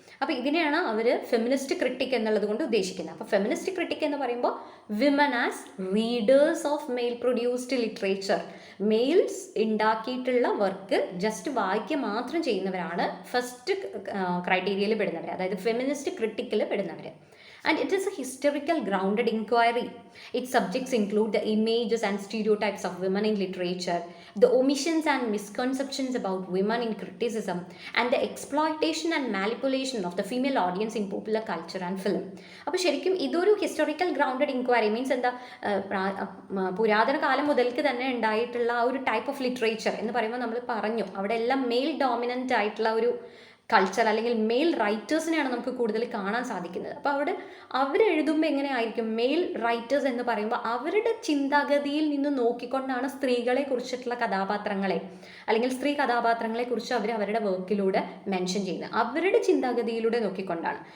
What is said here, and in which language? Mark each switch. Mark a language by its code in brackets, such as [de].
[ml] അപ്പോൾ ഇതിനെയാണ് അവർ feminist critic എന്നുള്ളത് കൊണ്ട് ഉദ്ദേശിക്കുന്നത്. അപ്പോൾ ഫെമിനിസ്റ്റ് ക്രിട്ടിക് എന്ന് പറയുമ്പോൾ [en] women as readers of male produced literature, [ml] males ഉണ്ടാക്കിയിട്ടുള്ള വർക്ക് ജസ്റ്റ് വായിക്കുക മാത്രം ചെയ്യുന്നവരാണ് ഫസ്റ്റ് ക്രൈറ്റീരിയയിൽ പെടുന്നവർ, അതായത് feminist ക്രിട്ടിക്കിൽ പെടുന്നവർ. [en] And it is a historical grounded inquiry. Its subjects include the images and stereotypes of women in literature, the omissions and misconceptions about women in criticism, and the exploitation and manipulation of the female audience in popular culture and film. [ml] അപ്പോൾ ശരിക്കും ഇതൊരു historical grounded inquiry means എന്താ, പുരാതന കാലം മുതൽക്ക് തന്നെ ഉണ്ടായിട്ടുള്ള ആ ഒരു ടൈപ്പ് ഓഫ് ലിറ്ററേച്ചർ എന്ന് പറയുമ്പോൾ നമ്മൾ പറഞ്ഞു അവിടെ എല്ലാം മെയിൽ ഡോമിനൻ്റ് ആയിട്ടുള്ള ഒരു കൾച്ചർ അല്ലെങ്കിൽ മെയിൽ റൈറ്റേഴ്സിനെയാണ് നമുക്ക് കൂടുതൽ കാണാൻ സാധിക്കുന്നത്. അപ്പോൾ അവിടെ അവരെഴുതുമ്പോൾ എങ്ങനെയായിരിക്കും, മെയിൽ റൈറ്റേഴ്സ് എന്ന് പറയുമ്പോൾ അവരുടെ ചിന്താഗതിയിൽ നിന്ന് നോക്കിക്കൊണ്ടാണ് സ്ത്രീകളെ കുറിച്ചിട്ടുള്ള കഥാപാത്രങ്ങളെ അല്ലെങ്കിൽ സ്ത്രീ കഥാപാത്രങ്ങളെ കുറിച്ച് അവർ അവരുടെ വർക്കിലൂടെ മെൻഷൻ ചെയ്യുന്നത്, അവരുടെ ചിന്താഗതിയിലൂടെ നോക്കിക്കൊണ്ടാണ്.